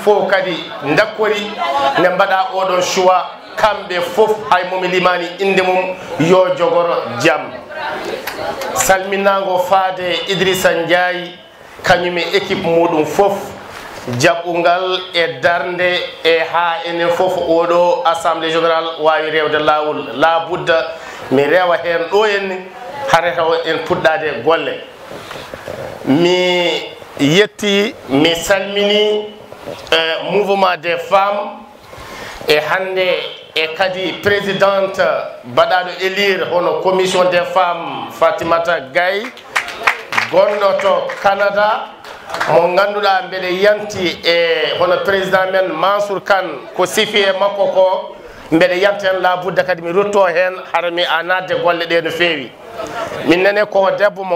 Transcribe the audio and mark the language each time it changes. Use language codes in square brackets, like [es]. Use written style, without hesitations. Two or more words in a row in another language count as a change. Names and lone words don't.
[ff] fof kadi dakkori nde mbaɗa oɗon choix kamɓe fof hay momi limani inde mum yo jogoro jaam salminago faade Idrissa Ndiaye kañum e équipe muɗum fof jaɓɓugal e darde e ha enen fof oɗo [fr] assemblée général [ff] wawi rewde lawol la budda mi rewa hen ɗo henni hare taw en puɗɗade golle mi yetti mi salmini [fr] mouvement des femmes [ff] e hande e kadi présidente baɗaɗo élire hono [fr] commission des femmes [ff] Fatimata Gaye gonɗo to Canada mo ganduɗa mbeɗe yanti e hono président men Mansour Kane ko sifi e makko ko mbeɗe yanti hen la budda kadi mi rutto hen hara mi a nadde golle ɗe no fewi min nane ko debbo mo